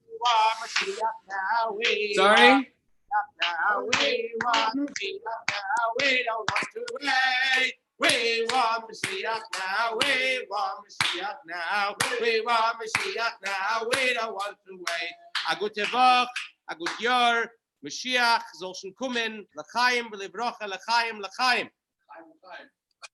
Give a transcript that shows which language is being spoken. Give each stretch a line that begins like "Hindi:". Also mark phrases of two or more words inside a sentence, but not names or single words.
English: want Mashiach now. We Sorry? want now. We want Mashiach now. We don't want to wait. We want Mashiach now. We want Mashiach now. We want Mashiach now. We don't want to wait.
Yiddish: אַ גוטע וואָך, אַ גוט יאָר. משיח זאָל שוין קומען.
Hebrew: לחיים, ולברכה, לחיים, לחיים.